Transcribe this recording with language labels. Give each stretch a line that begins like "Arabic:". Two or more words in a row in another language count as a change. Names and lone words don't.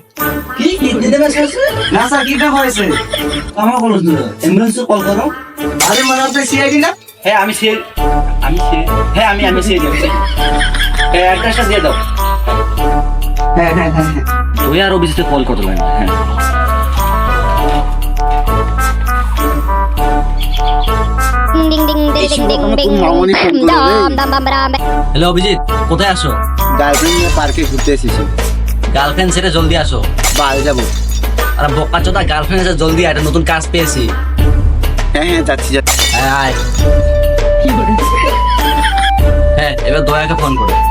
Bangla: কি কিডন্যাপ হয়েছে? না স্যার, কিডন্যাপ হয়েছে। আমার কোনো অ্যাম্বুলেন্সে কল করো। আরে মানে আপনি সিআইডি না? হ্যাঁ আমি সে হ্যাঁ আমি সে যাচ্ছি। হ্যাঁ অ্যাড্রেসটা দিয়ে দাও। হ্যাঁ হ্যাঁ হ্যাঁ হ্যাঁ। তুই আর অফিসে কল করতে লাগবে। হ্যাঁ Ding ding ding ding ding ding. Dam dam dam dam. হ্যালো অভিজিৎ, কোথায় আসো? গার্লফ্রেন্ড নিয়ে পার্কে ঘুরতে এসেছি। গার্লফ্রেন্ড সেটা জলদি আসো। বাড়ি যাবো। আরে বোকা চোদা, গার্লফ্রেন্ড এসে জলদি আয়, একটা নতুন কাজ পেয়েছি। হ্যাঁ হ্যাঁ যাচ্ছি যাচ্ছি। হ্যাঁ আয়। হ্যাঁ এবার দয়াকে ফোন করো।